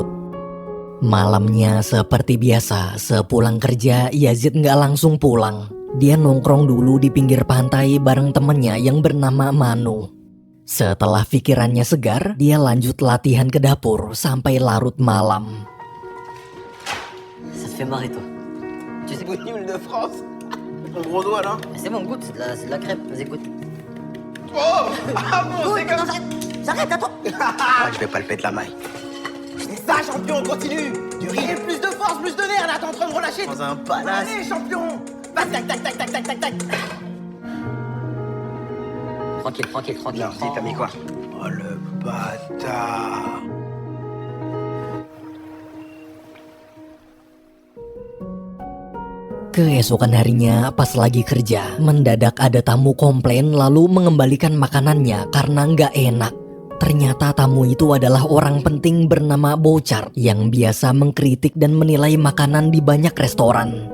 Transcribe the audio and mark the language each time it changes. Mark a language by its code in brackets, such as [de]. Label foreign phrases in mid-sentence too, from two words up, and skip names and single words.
[id] Malamnya seperti biasa, sepulang kerja Yazid nggak langsung pulang. Dia nongkrong dulu di pinggir pantai bareng temennya yang bernama Manu. Setelah pikirannya segar, dia lanjut latihan ke dapur sampai larut malam. [fr] Ça te fait marrer toi. Tu sais quoi? L'hymne de France. Ton gros doigt là. C'est bon, goûte, c'est de la crêpe, vas-y goûte. Oh. Ah bon, c'est comme ça. J'arrête, attends. Ah, je vais palper de la maille. Sache champion, continue. Du riz. Et plus de force, plus de nerfs, là, t'es en train de relâcher. Dans un palace. Allez, champion. Tac, tac, tac, tac, tac, tac, tac, tac. Tranquille. Alors, dis, t'as mis quoi? Oh, le bâtard. [id] Keesokan harinya pas lagi kerja, mendadak ada tamu komplain lalu mengembalikan makanannya karena nggak enak. Ternyata tamu itu adalah orang penting bernama Bouchard yang biasa mengkritik dan menilai makanan di banyak restoran.